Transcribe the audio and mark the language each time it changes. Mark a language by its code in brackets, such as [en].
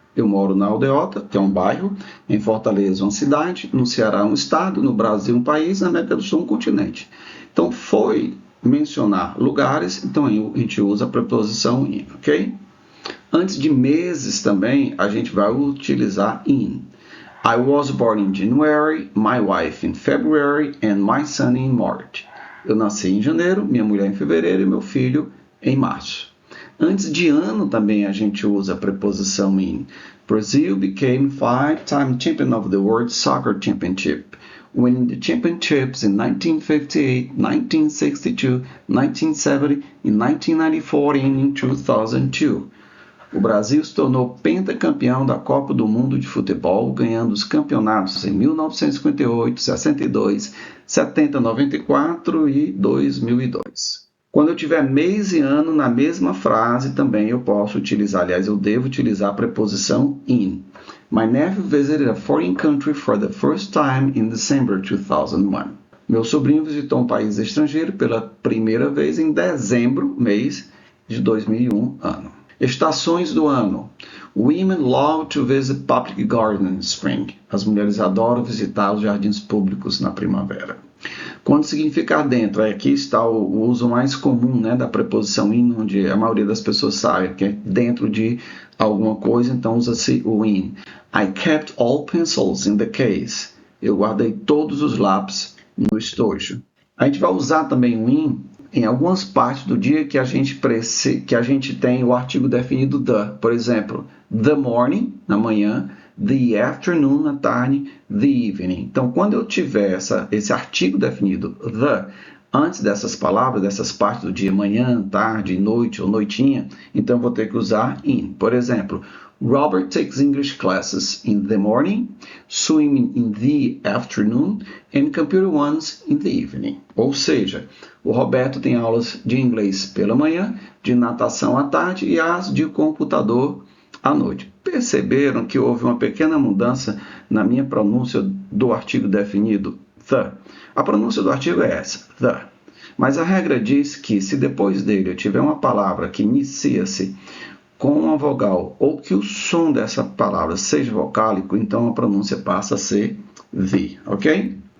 [pt] Eu moro na Aldeota, que é um bairro, em Fortaleza, uma cidade, no Ceará, um estado, no Brasil, um país, na América do Sul, um continente. Então, foi mencionar lugares, então a gente usa a preposição in, ok? Antes de meses também, a gente vai utilizar in. [en] I was born in January, my wife in February and my son in March. [pt] Eu nasci em janeiro, minha mulher em fevereiro e meu filho em março. Antes de ano também a gente usa a preposição in. [en] Brazil became 5-time champion of the World Soccer Championship, winning the championships in 1958, 1962, 1970, in 1994 and in 2002. [pt] O Brasil se tornou pentacampeão da Copa do Mundo de Futebol, ganhando os campeonatos em 1958, 62, 70, 94 e 2002. Quando eu tiver mês e ano na mesma frase, também eu posso utilizar, aliás, eu devo utilizar a preposição in. [en] My nephew visited a foreign country for the first time in December 2001. [pt] Meu sobrinho visitou um país estrangeiro pela primeira vez em dezembro, mês de 2001, ano. Estações do ano. [en] Women love to visit public gardens in spring. [pt] As mulheres adoram visitar os jardins públicos na primavera. Quando significar dentro, aqui está o uso mais comum, né, da preposição in, onde a maioria das pessoas sabe que é dentro de alguma coisa, então usa-se o in. [en] I kept all pencils in the case. [pt] Eu guardei todos os lápis no estojo. A gente vai usar também o in em algumas partes do dia que a gente tem o artigo definido the. Por exemplo, [en] the morning, [pt] na manhã, [en] the afternoon, [pt] na tarde, [en] the evening. [pt] Então, quando eu tiver esse artigo definido the antes dessas palavras, dessas partes do dia, manhã, tarde, noite ou noitinha, então eu vou ter que usar in. Por exemplo, [en] Robert takes English classes in the morning, swimming in the afternoon, and computer ones in the evening. [pt] Ou seja, o Roberto tem aulas de inglês pela manhã, de natação à tarde e as de computador à noite. Perceberam que houve uma pequena mudança na minha pronúncia do artigo definido the? A pronúncia do artigo é essa, the. Mas a regra diz que se depois dele eu tiver uma palavra que inicia-se com uma vogal ou que o som dessa palavra seja vocálico, então a pronúncia passa a ser the, ok?